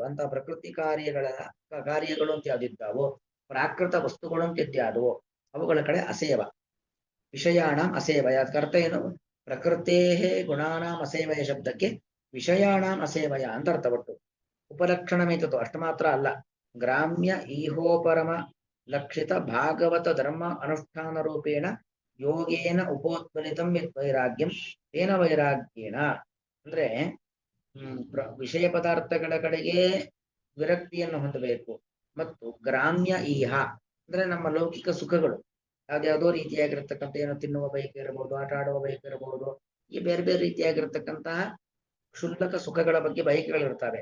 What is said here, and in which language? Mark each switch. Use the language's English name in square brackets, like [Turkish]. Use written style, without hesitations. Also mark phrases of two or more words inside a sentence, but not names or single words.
[Kannada] ಅಂತ ಪ್ರಕೃತಿ ಕಾರ್ಯಗಳು ಅಂತ ಯಾವ್ದಿದ್ದಾವೋ, ಪ್ರಾಕೃತ ವಸ್ತುಗಳು ಅಂತ ಇದ್ಯಾವುದೋ ಅವುಗಳ ಕಡೆ ಅಸೇವ. [Sanskrit] ವಿಷಯಾಣಂ ಅಸೇವಯ. [Kannada] ಅರ್ಥ ಏನು? [Sanskrit] ಪ್ರಕೃತೇ ಗುಣಾನಾಂ ಅಸೇವಯ [Kannada] ಶಬ್ದಕ್ಕೆ [Sanskrit] ವಿಷಯಾಣಂ ಅಸೇವಯ [Kannada] ಅಂತ ಅರ್ಥ. ಒಟ್ಟು [Sanskrit] ಉಪಲಕ್ಷಣ ಮೇತತು [Kannada] ಅಷ್ಟು ಮಾತ್ರ ಅಲ್ಲ. [Sanskrit] ಗ್ರಾಮ್ಯ ಈಹೋಪರಮ ಲಕ್ಷಿತ ಭಾಗವತ ಧರ್ಮ ಅನುಷ್ಠಾನ ರೂಪೇಣ ಯೋಗೇನ ಉಪೋತ್ಪಲಿತಂ ವೈರಾಗ್ಯಂ ತೇನ ವೈರಾಗ್ಯೇನ. [Kannada] ಅಂದ್ರೆ ವಿಷಯ ಪದಾರ್ಥಗಳ ಕಡೆಗೆ ವಿರಕ್ತಿಯನ್ನು ಹೊಂದಬೇಕು. ಮತ್ತು [Sanskrit] ಗ್ರಾಮ್ಯ ಈಹ [Kannada] ಅಂದ್ರೆ ನಮ್ಮ ಲೌಕಿಕ ಸುಖಗಳು, ಯಾವ್ದ್ಯಾವುದೋ ರೀತಿಯಾಗಿರ್ತಕ್ಕಂಥ, ಏನೋ ತಿನ್ನುವ ಬಯಕೆ ಇರಬಹುದು, ಆಟ ಆಡುವ ಬಯಕೆ ಇರಬಹುದು, ಈ ಬೇರೆ ಬೇರೆ ರೀತಿಯಾಗಿರ್ತಕ್ಕಂತಹ ಕ್ಷುಲ್ಲಕ ಸುಖಗಳ ಬಗ್ಗೆ ಬಯಕೆಗಳಿರ್ತವೆ.